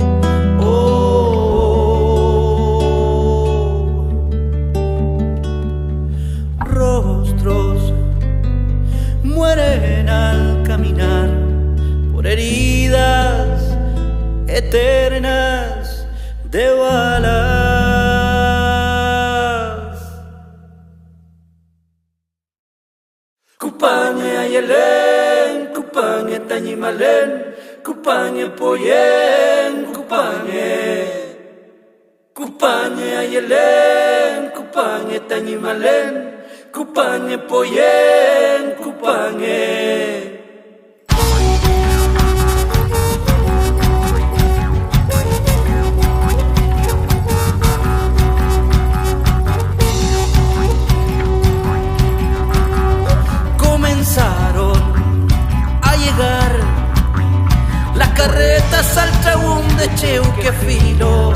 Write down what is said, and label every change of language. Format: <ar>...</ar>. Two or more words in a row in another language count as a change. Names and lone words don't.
<es>Rostros mueren al caminar por heridas eternas de balas.</es> <arn>Kupanye ayelen, kupanye tanyimalen, kupanye poyen, kupanye. Kupanye ayelen, kupanye tanyimalen, kupanye poyen, kupanye.</arn> <es>Comenzaron a llegar las carretas al tragún de Cheuquefilo.</es>